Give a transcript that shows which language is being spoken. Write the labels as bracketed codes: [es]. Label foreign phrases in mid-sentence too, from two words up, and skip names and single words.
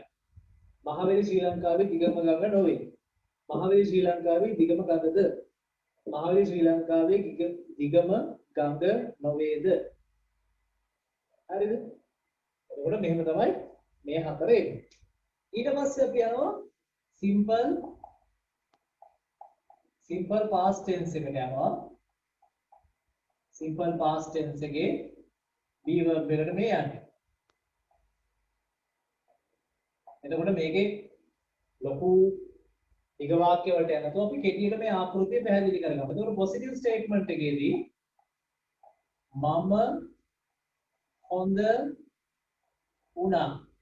[si] මහවැලි ශ්‍රී ලංකාවේ දිගම ගඟ නොවේ. මහවැලි ශ්‍රී ලංකාවේ දිගම ගඟද? මහවැලි ශ්‍රී ලංකාවේ දිගම ගඟ නොවේද? හරිද? එතකොට මෙහෙම තමයි මේ හතර එන්නේ. ඊට පස්සේ අපි යනවා [en] simple past tense [si] එකට යනවා. [en] simple past tense [si] එකේ [en] be verb [si] එකට මේ යන්නේ. එතකොට මේකේ ලොකු දිග වාක්‍ය වලට යන නැතුව අපි කෙටියට මේ ආකෘතිය පැහැදිලි කරගමු. එතකොට [en] positive statement [si] එකේදී මම හොඳ වුණා.